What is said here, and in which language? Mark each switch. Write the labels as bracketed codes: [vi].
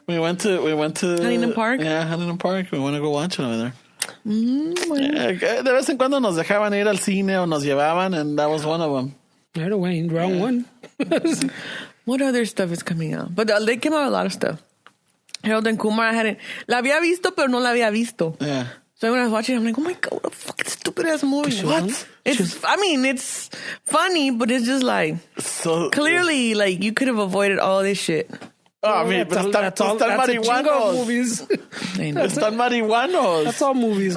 [en] We went to Huntington Park? Yeah, Huntington Park. We want to go watch it over there. [es] Yeah, de vez en cuando nos dejaban ir al cine o nos llevaban, [en] and that was one of them. Right away, wrong one. What other stuff is coming out? But they came out a lot of stuff. [es] Harold and Kumar, la había visto, pero no la había visto. [en] Yeah. So when I was watching it, I'm like, oh my God, what a fucking stupid ass movie. What? It's funny, but it's just like, So clearly, like, you could have avoided all this shit. I mean, [es] pero están [en] that's a chingo of [es] marihuanos. [en] movies. I know. [es] Están marihuanos. [en] That's all movies.